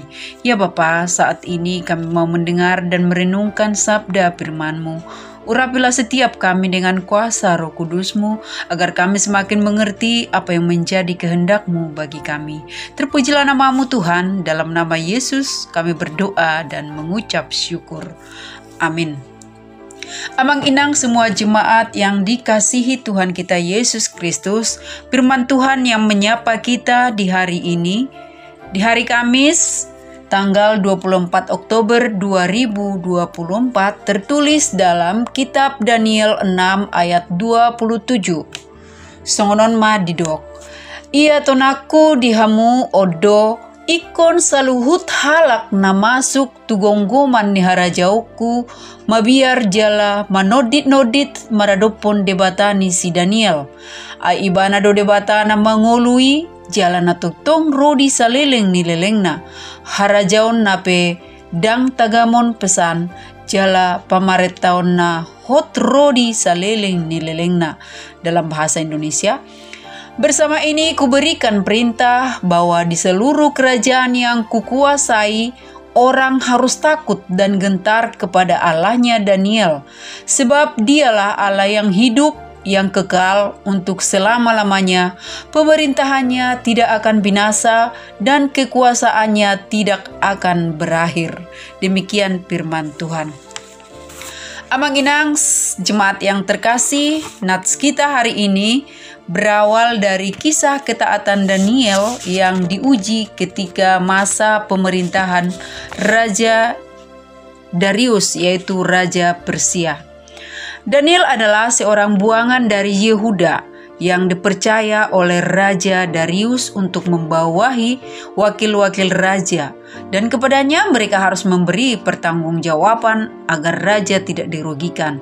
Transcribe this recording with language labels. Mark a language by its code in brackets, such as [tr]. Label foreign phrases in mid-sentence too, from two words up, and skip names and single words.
[id] Ya Bapa, saat ini kami mau mendengar dan merenungkan sabda firman-Mu. Urapilah setiap kami dengan kuasa Roh Kudus-Mu, agar kami semakin mengerti apa yang menjadi kehendak-Mu bagi kami. Terpujilah nama-Mu Tuhan, dalam nama Yesus kami berdoa dan mengucap syukur. Amin. [bbc] Amang inang [id] semua jemaat yang dikasihi Tuhan kita Yesus Kristus, firman Tuhan yang menyapa kita di hari ini, di hari Kamis, tanggal 24 Oktober 2024, tertulis dalam kitab Daniel 6 ayat 27. [bbc] Songonon ma didok. Ia tonaku dihamu odo ikon saluhut halak na masuk tugonggoman ni harajauku mabiar jala manodit-nodit maradopon debatani si Daniel. Ai ibana do debatana mangolui jala na tutong rodi saleleng ni lelengna. Harajaon nape dang tagamon pesan jala pamaretaon na hot rodi saleleng ni lelengna. [id] Dalam bahasa Indonesia, bersama ini kuberikan perintah bahwa di seluruh kerajaan yang kukuasai, orang harus takut dan gentar kepada Allahnya Daniel, sebab dialah Allah yang hidup, yang kekal untuk selama-lamanya. Pemerintahannya tidak akan binasa dan kekuasaannya tidak akan berakhir. Demikian firman Tuhan. [bbc] Amang inang [id] jemaat yang terkasih, nats kita hari ini berawal dari kisah ketaatan Daniel yang diuji ketika masa pemerintahan Raja Darius, yaitu Raja Persia. Daniel adalah seorang buangan dari Yehuda yang dipercaya oleh Raja Darius untuk membawahi wakil-wakil raja, dan kepadanya mereka harus memberi pertanggungjawaban agar raja tidak dirugikan.